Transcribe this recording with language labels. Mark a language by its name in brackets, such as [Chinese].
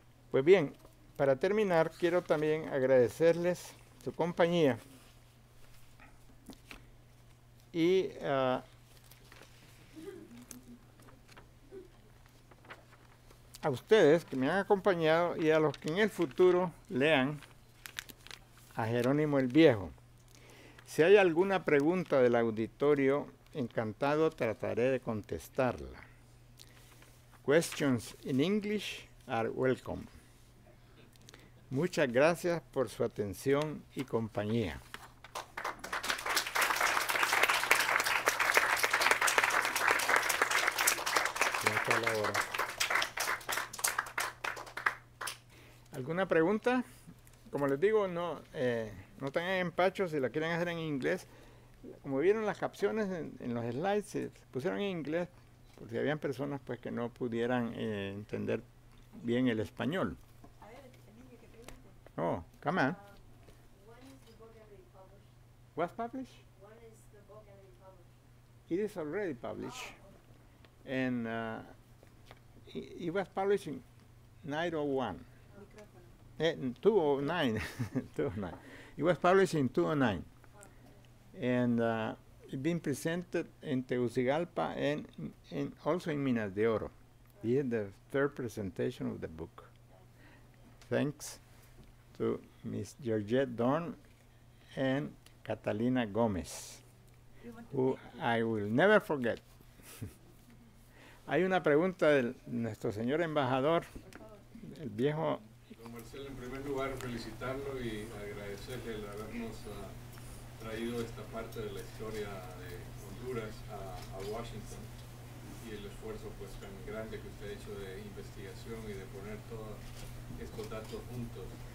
[Spanish] Pues bien, para terminar, quiero también agradecerles su compañía y a ustedes que me han acompañado y a los que en el futuro lean a Jerónimo el Viejo. Si hay alguna pregunta del auditorio, encantado trataré de contestarla. [English] Questions in English are welcome. [Spanish] Muchas gracias por su atención y compañía. ¿Alguna pregunta? Como les digo, no tengan empacho si la quieren hacer en inglés. Como vieron las capciones en los slides, se pusieron en inglés, porque habían personas pues que no pudieran entender bien el español. [English] Oh, come on. When is the book already published? What's published? When is the book already published? It is already published. And it was published in 901. 209. 209. It was published in 209. And it's been presented in Tegucigalpa and also in Minas de Oro. This is the third presentation of the book. Thanks to Miss Georgette Dorn and Catalina Gomez, who I will never forget. [Spanish] Hay una pregunta de nuestro señor embajador, el viejo. Don Marcelo, en primer lugar felicitarlo y agradecerle el habernos traído esta parte de la historia de Honduras a Washington, y el esfuerzo pues tan grande que usted ha hecho de investigación y de poner todos estos datos juntos.